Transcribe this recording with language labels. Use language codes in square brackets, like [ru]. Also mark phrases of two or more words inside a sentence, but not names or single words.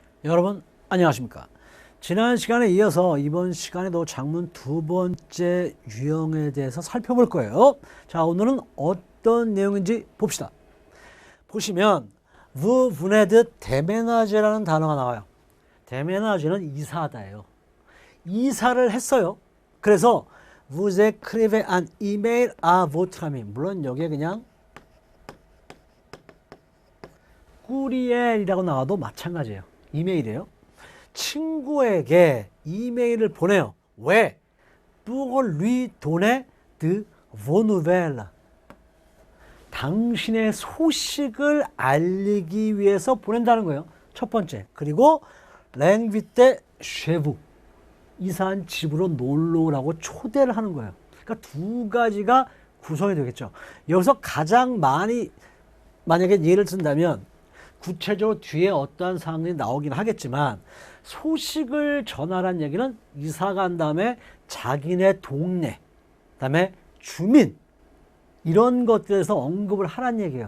[ko] 여러분 안녕하십니까? 지난 시간에 이어서 이번 시간에도 장문 두 번째 유형에 대해서 살펴볼 거예요. 자, 오늘은 어떤 내용인지 봅시다. 보시면 [fr] vous venez de déménager [ko] 라는 단어가 나와요. déménager는 이사하다예요. 이사를 했어요. [fr] 그래서 vous écrivez un email à votre ami. [ko] 물론 여기에 그냥 꾸리엘이라고 나와도 마찬가지예요. 이메일이에요. 친구에게 이메일을 보내요. 왜? [fr] pour lui donner de vos nouvelles. [ko] 당신의 소식을 알리기 위해서 보낸다는 거예요. 첫 번째. 그리고 [fr] l'inviter chez vous. [ko] 이사한 집으로 놀러 오라고 초대를 하는 거예요. 그러니까 두 가지가 구성이 되겠죠. 여기서 가장 많이 만약에 예를 든다면 구체적으로 뒤에 어떠한 상황이 나오긴 하겠지만 소식을 전하라는 얘기는 이사 간 다음에 자기네 동네, 그다음에 주민 이런 것들에서 언급을 하라는 얘기예요.